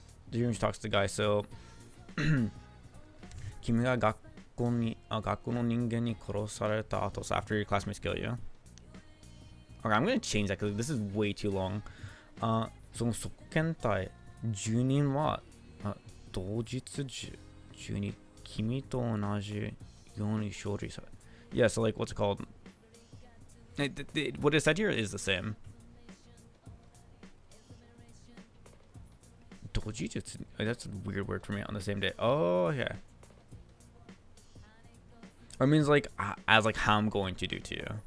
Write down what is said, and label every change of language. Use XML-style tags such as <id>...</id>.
<en>He talks to the guy. So,</en> <ja>君が学校の人間に殺された後,</ja> <en>so after your classmates kill you. Okay, I'm gonna change that because this is way too long.</en> <ja>その側検隊10人は同日中に君と同じように処理され.</ja> <en>Yeah, so like what's it called? What it said here is the same. 同日, that's a weird word for me, on the same day. Oh, okay. Or it means like as like how I'm going to do to you.</en>